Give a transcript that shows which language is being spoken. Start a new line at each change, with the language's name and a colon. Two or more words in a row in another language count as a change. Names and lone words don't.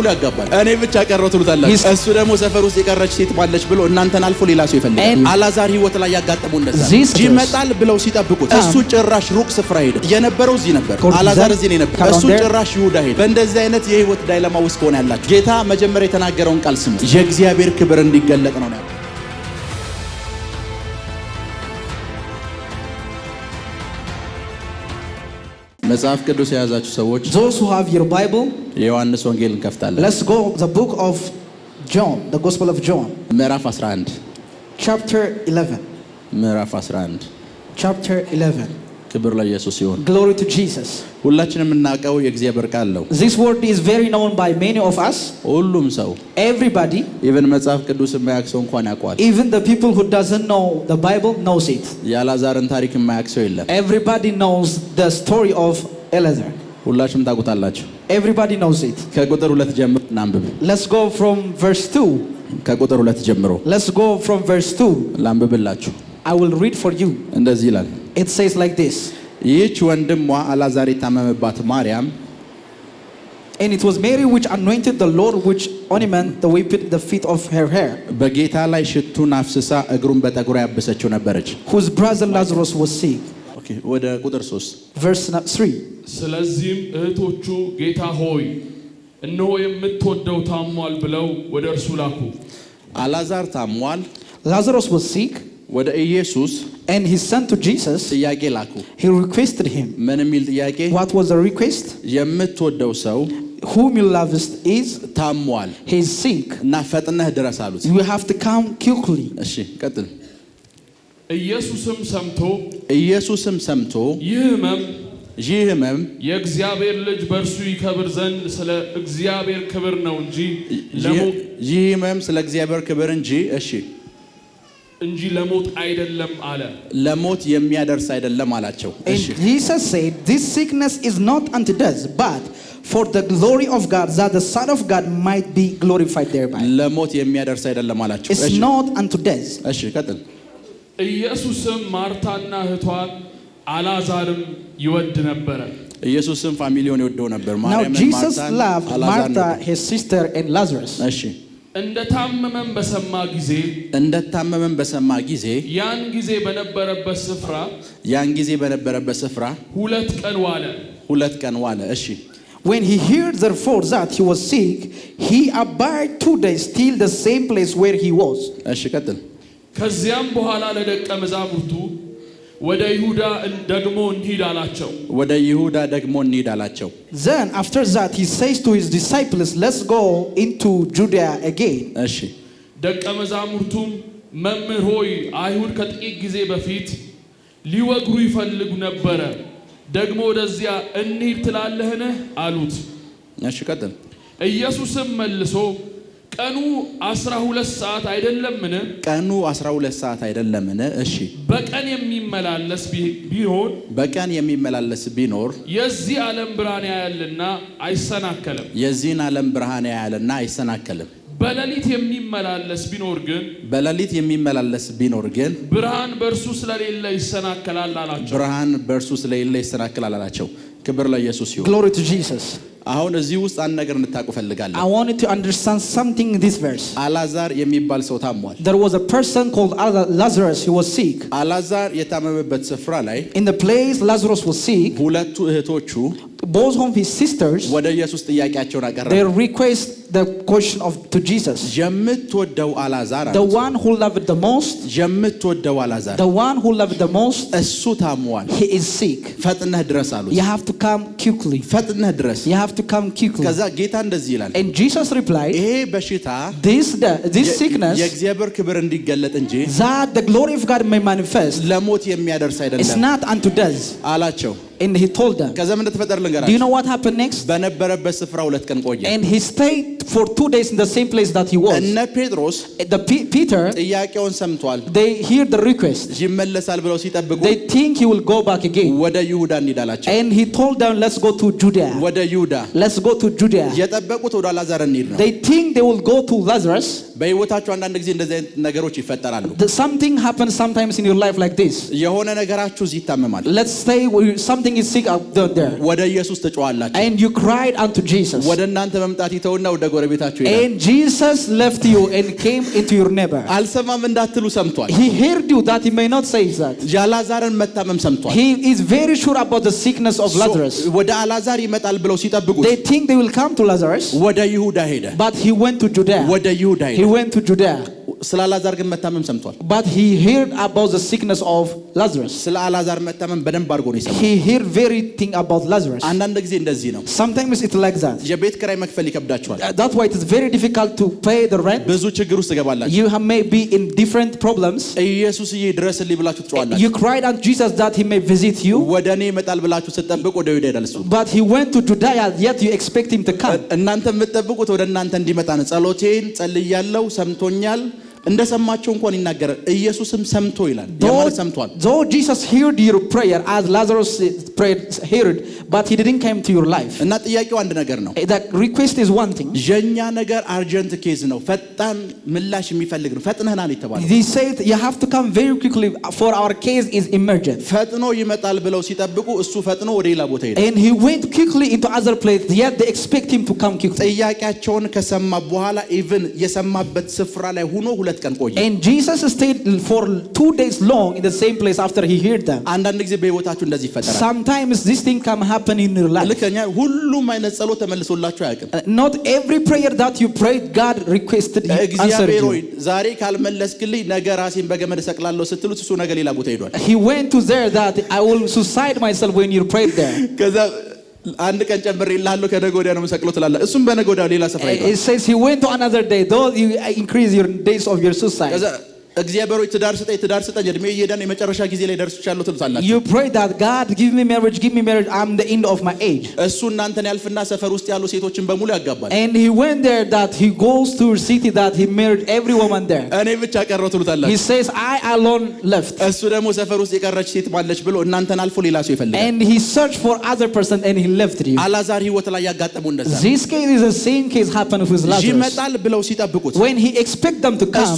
Amharic: ያጋባል። እኔ ብቻ ቀረው ትሉታላችሁ። እሱ ደግሞ ሰፈር ውስጥ የቀረች ሴት ባለች ብሎ እናንተን አልፎ ሌላ ሰው ይፈልጋል። አልዓዛር ህይወት ላይ ያጋጠመው እንደዛ ይመጣል ብለው ሲጠብቁት እሱ ጭራሽ ሩቅ ስፍራ ሄደ። የነበረው እዚህ ነበር፣ አልዓዛር እዚህ ነው ነበር። እሱ ጭራሽ ይሁዳ ሄደ። በእንደዚህ አይነት የህይወት ዳይለማ ውስጥ ሆነ ያላችሁ ጌታ መጀመሪያ የተናገረውን ቃል ስሙ። የእግዚአብሔር ክብር እንዲገለጥ ነው ያለው። መጽሐፍ ቅዱስ የያዛችሁ ሰዎች
English: those who have your Bible
Amharic: የዮሐንስ ወንጌል እንከፍታለን።
English: let's go the book of John, the Gospel of John,
Amharic: ምዕራፍ 11
English: chapter 11
Amharic: ምዕራፍ 11
English: chapter 11
Amharic: ክብር ለኢየሱስ ይሁን።
English: glory to Jesus.
Amharic: ሁላችንም እናውቀው የእግዚአብሔር ቃል ነው።
English: This word is very known by many of us.
Amharic: ሁሉም ሰው
English: everybody,
Amharic: even መጽሐፍ ቅዱስ የማያውቅ ሰው እንኳን ያውቀዋል።
English: even the people who doesn't know the Bible knows it.
Amharic: የአልዓዛርን ታሪክ የማያውቅ ሰው የለም።
English: everybody knows the story of Elazar.
Amharic: ሁላችሁም ታውቁታላችሁ።
English: everybody knows it.
Amharic: ከቁጥር 2 ጀምሮ እናንብብ።
English: let's go from verse 2.
Amharic: ከቁጥር 2 ጀምሮ
English: let's go from verse 2.
Amharic: ላንብብላችሁ።
English: I will read for you.
Amharic: እንደዚህ ይላል።
English: it says like this.
Amharic: ይህች ወንድሟ አልዓዛር የታመመባት ማርያም
English: and it was Mary which anointed the Lord which ornament the whipped the feet of her hair
Amharic: በጌታ ላይ ሽቱን አፍስሳ እግሩን በጠጉሯ ያበሰችው ነበረች።
English: whose brother Lazarus was sick.
Amharic: ኦኬ ወደ ቁጥር 3
English: verse 3.
Amharic: ስለዚህም እህቶቹ ጌታ ሆይ እነሆ የምትወደው ታሟል ብለው ወደ እርሱ ላኩ። አልዓዛር ታሟል፣
English: Lazarus was sick,
Amharic: ወደ ኢየሱስ
English: and he sent to Jesus.
Amharic: ጥያቄ ላኩ።
English: he requested him.
Amharic: ምን የሚል ጥያቄ?
English: what was the request?
Amharic: የምትወደው ሰው
English: whom you lovest is
Amharic: ታሟል፣
English: he is sick,
Amharic: እና ፈጥነህ ድረስ አሉት።
English: you have to come quickly.
Amharic: እሺ ቀጥል። ኢየሱስም ሰምቶ ይህ ሕመም የእግዚአብሔር ልጅ በእርሱ ይከብር ዘንድ ስለ እግዚአብሔር ክብር ነው እንጂ ይህ ሕመም ስለ እግዚአብሔር ክብር እንጂ ለሞት አይደለም አለ። ለሞት የሚያደርስ አይደለም አላቸው።
English: and Jesus said this sickness is not unto death but for the glory of God that the Son of God might be glorified thereby.
Amharic: ለሞት የሚያደርስ አይደለም አላቸው።
English: it's not unto death.
Amharic: እሺ ቀጥል። ኢየሱስም ማርታና እህቷን አልዓዛርም ይወድ ነበር። ኢየሱስም ፋሚሊውን ይወደው ነበር።
English: now Jesus loved Martha, his sister and Lazarus.
Amharic: እሺ እንደታመመም በሰማ ጊዜ ያን ጊዜ በነበረበት ስፍራ 2 ቀን ዋለ። እሺ
English: when he heard therefore that he was sick he abode 2 days still the same place where he was.
Amharic: እሺ ቀጥል። ከዚያም በኋላ ለደቀ መዛሙርቱ ወደ ይሁዳ ደግሞ እንሂድ አላቸው።
English: then after that he says to his disciples let's go into Judea again.
Amharic: እሺ ደቀ መዛሙርቱም መምህር ሆይ አይሁድ ከጥቂት ጊዜ በፊት ሊወግሩ ይፈልጉ ነበር፣ ደግሞ ወደዚያ እንሂድ ትላለህን አሉት። እሺ ቀጥል። ኢየሱስም መልሶ ቀኑ 12 ሰዓት አይደለምን? እሺ በቀን የሚመላለስ ቢኖር የዚህ ዓለም ብርሃን ያያልና አይሰናከልም። በሌሊት የሚመላለስ ቢኖር ግን ብርሃን በእርሱ ስለሌለ ይሰናከላል አላቸው። ክብር ለኢየሱስ ይሁን።
English: glory to Jesus.
Amharic: አሁን እዚህ ውስጥ አንድ ነገር እንድታውቁ ፈልጋለሁ።
English: I want you to understand something in this verse.
Amharic: አላዛር የሚባል ሰው ታሟል።
English: There was a person called Lazarus. He was sick.
Amharic: አላዛር የታመመበት ስፍራ ላይ
English: In the place Lazarus was sick,
Amharic: ሁለቱ እህቶቹ
English: both of his sisters,
Amharic: ወደ ኢየሱስ ጥያቄያቸውን አቀረቡ።
English: they request the question to Jesus.
Amharic: የምትወደው አላዛር
English: The one who loved the most,
Amharic: የምትወደው አላዛር
English: the one who loved the most,
Amharic: እሱ ታሟል፣
English: he is sick.
Amharic: ፈጥነህ ድረስ አሉት።
English: You have to come quickly.
Amharic: ፈጥነህ ድረስ።
English: You have to come quickly.
Amharic: ከዛ ጌታ እንደዚህ ይላል፣
English: And Jesus replied,
Amharic: ይሄ በሽታ
English: this sickness,
Amharic: የእግዚአብሔር ክብር እንዲገለጥ እንጂ
English: that the glory of God may manifest,
Amharic: ለሞት የሚያደርስ
English: it's
Amharic: አይደለም
English: not unto death.
Amharic: አላቸው።
English: And he told them.
Amharic: ከዛ ምን ተፈጠረ
English: Do you
Amharic: ልንገራችሁ።
English: know what happened next?
Amharic: በነበረበት ስፍራ 2 ቀን ቆየ።
English: And he stayed for 2 days in the same place that he was.
Amharic: እነ ጴጥሮስ
English: Peter,
Amharic: ጥያቄውን ሰምቷል።
English: they hear the request.
Amharic: ይመለሳል ብለው ሲጠብቁ
English: They think he will go back again.
Amharic: ወደ ይሁዳ እንሂዳላቸው።
English: And he told them, let's go to Judea.
Amharic: ወደ ይሁዳ
English: Let's go to Judea.
Amharic: የጠበቁት ወደ አላዛር እንሂድ ነው።
English: They think they will go to Lazarus.
Amharic: በህይወታችሁ አንዳንድ ጊዜ እንደዚህ አይነት ነገሮች ይፈጠራሉ።
English: Something happens sometimes in your life like this.
Amharic: የሆነ ነገራችሁ እዚህ ይታመማል።
English: Let's say something is sick out there.
Amharic: ወደ ኢየሱስ ትጮኻላችሁ።
English: And you cried unto Jesus.
Amharic: ወደ እናንተ መምጣት ይተውና ወደ ጎረቤታችሁ ይላል።
English: And Jesus left you and came into your neighbor.
Amharic: አልሰማም እንዳትሉ ሰምቷል።
English: He heard you that he may not say that.
Amharic: የአላዛርን መታመም ሰምቷል።
English: He is very sure about the sickness of Lazarus.
Amharic: ወደ አላዛር ይመጣል ብለው ሲጠብቁት
English: They think they will come to Lazarus.
Amharic: ወደ ይሁዳ ሄደ።
English: But he went to Judea.
Amharic: ወደ ይሁዳ
English: He
Amharic: ሄደ።
English: went to Judea.
Amharic: ስለ አላዛር ግን መታመም ሰምቷል።
English: But he heard about the sickness of Lazarus.
Amharic: ስለ አላዛር መታመም በደንብ አድርጎ ነው የሰማው።
English: He heard very thing about Lazarus.
Amharic: አንዳንድ ጊዜ እንደዚህ ነው።
English: Sometimes it's like that.
Amharic: የቤት ኪራይ መክፈል ይከብዳችኋል።
English: That's why it is very difficult to pay the rent.
Amharic: ብዙ ችግር ውስጥ ትገባላችሁ።
English: You may be in different problems.
Amharic: ኢየሱስዬ ድረስልኝ ብላችሁ ትጮኻላችሁ።
English: You cried unto Jesus that he may visit you.
Amharic: ወደ እኔ ይመጣል ብላችሁ ስትጠብቁ ወደ ይሁዳ ይሄዳል እሱ።
English: But he went to Judea, yet you expect him to come.
Amharic: እናንተ የምትጠብቁት ወደ እናንተ እንዲመጣ ነው። ጸሎቴን ጸልያለሁ፣ ሰምቶኛል። እንደሰማቸው እንኳን ይናገራል። ኢየሱስም ሰምቶ ይላል። ያማለ ሰምቷል።
English: Though Jesus heard your prayer as Lazarus prayed, heard, but he didn't come to your life.
Amharic: እና ጥያቄው አንድ ነገር ነው።
English: The request is one thing.
Amharic: የኛ ነገር
English: urgent case
Amharic: ነው፣ ፈጣን ምላሽ የሚፈልግ ነው። ፈጥነህና ነው የተባለው።
English: He said you have to come very quickly for our case is emergent.
Amharic: ፈጥኖ ይመጣል ብለው ሲጠብቁ እሱ ፈጥኖ ወደ ሌላ ቦታ ሄደ።
English: And he went quickly into other place, yet they expect him to come quickly.
Amharic: ጥያቄያቸውን ከሰማ በኋላ ኢቭን የሰማበት ስፍራ ላይ ሆኖ 2 ቀን ቆየ።
English: And Jesus stayed for 2 days long in the same place after he heard them.
Amharic: አንዳንድ ጊዜ በህይወታችሁ እንደዚህ ይፈጠራል።
English: Sometimes this thing can happen in your life.
Amharic: ልከኛ ሁሉም አይነት ጸሎት ተመልሶላችሁ አያውቅም።
English: Not every prayer that you prayed God requested you answered
Amharic: እግዚአብሔር ሆይ
English: you.
Amharic: ዛሬ ካልመለስክልኝ ነገ ራሴን በገመድ ሰቅላለሁ ስትሉት እሱ ነገ ሌላ ቦታ ሄዷል።
English: He went to there that I will suicide myself when you prayed there.
Amharic: ከዛ አንድ ቀን ጨምሬልሃለሁ ከነገ ወዲያ ነው የምሰቅለው ትላለህ። እሱም በነገ ወዲያ ሌላ ስፍራ ሄዷል።
English: It says he went to another day, though you increase your days of your suicide.
Amharic: ከዛ እግዚአብሔር ሆይ ትዳር ስጠኝ እድሜ እየሄደ ነው የመጨረሻ ጊዜ ላይ ደርሻለሁ ትሉታላችሁ።
English: You pray that God give me marriage, I'm the end of my age.
Amharic: እሱ እናንተን ያልፍና ሰፈር ውስጥ ያሉ ሴቶችን በሙሉ ያጋባል።
English: And he went there that he goes to a city that he married every woman there.
Amharic: እኔ ብቻ ቀረሁ ትሉታላችሁ።
English: He says I alone left.
Amharic: እሱ ደግሞ ሰፈር ውስጥ የቀረች ሴት ማለች ብሎ እናንተን አልፎ ሌላ ሰው ይፈልጋል።
English: And he searched for other person and he left you.
Amharic: አላዛር ህይወት ላይ ያጋጠመው እንደዛ ነው።
English: This case is the same case happened with Lazarus.
Amharic: ይመጣል ብለው ሲጠብቁት
English: When he expect them to
Amharic: እሱ